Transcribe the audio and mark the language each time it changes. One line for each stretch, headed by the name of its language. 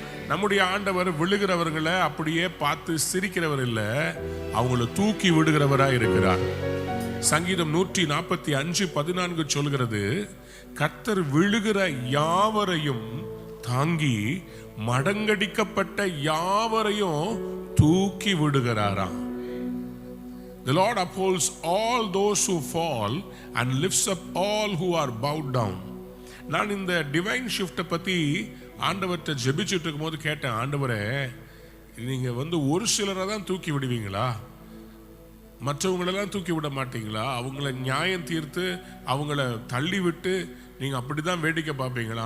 Tamil: நம்முடைய ஆண்டவர் விழுகிறவர்களை அப்படியே பார்த்து சிரிக்கிறவர் இல்ல, அவங்கள தூக்கி விடுகிறவரா இருக்கிறார். சங்கீதம் 145:14 சொல்கிறது, கர்த்தர் விழுகிற யாவரையும் தாங்கி மடங்கடிக்கப்பட்ட யாவரையும் தூக்கி விடுகிறாராம்.
English: The Lord upholds all those who fall and lifts up all who are bowed down.
Tamil: நான் இந்த டிவைன் ஷிஃப்ட்டை பத்தி ஆண்டவர்கிட்ட ஜெபிச்சுட்டு இருக்கும் போது கேட்டேன், ஆண்டவரே, நீங்க ஒரு சிலரை தான் தூக்கி விடுவீங்களா, மற்றவங்களெல்லாம் தூக்கி விட மாட்டீங்களா? அவங்கள நியாயம் தீர்த்து அவங்கள தள்ளி விட்டு நீங்க அப்படிதான் வேடிக்கை பார்ப்பீங்களா?